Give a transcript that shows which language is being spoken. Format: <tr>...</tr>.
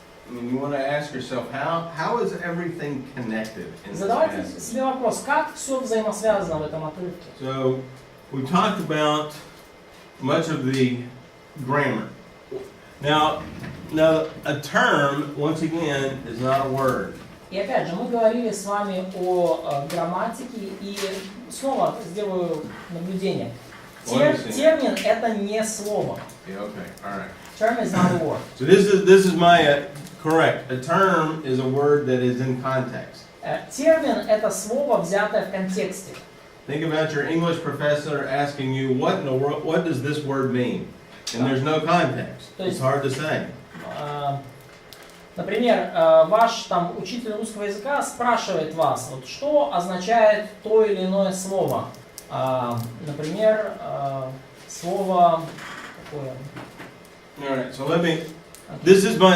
<en>You want to ask yourself, how is everything connected in this</en> <ru>Задавайте</ru> <en>passage?</en> <ru>себе вопрос, как все взаимосвязано в этом отрывке.</ru> <en>So, we talked about much of the grammar. Now, a term, once again, is not a word.</en> <ru>И опять же, мы говорили с вами о грамматике, и снова сделаю наблюдение. Термин — это не слово.</ru> <en>Yeah, okay, all right. Term is not a word. So this is my correct. A term is a word that is in context.</en> <ru>Термин — это слово, взятое в контексте.</ru> <en>Think about your English professor asking you, what in the world, what does this word mean? And there's no context. It's hard to say.</en> <ru>Например, ваш там учитель русского языка спрашивает вас, вот, что означает то или иное слово. Например, слово какое?</ru> <en>All right, so let me. This is my.</en>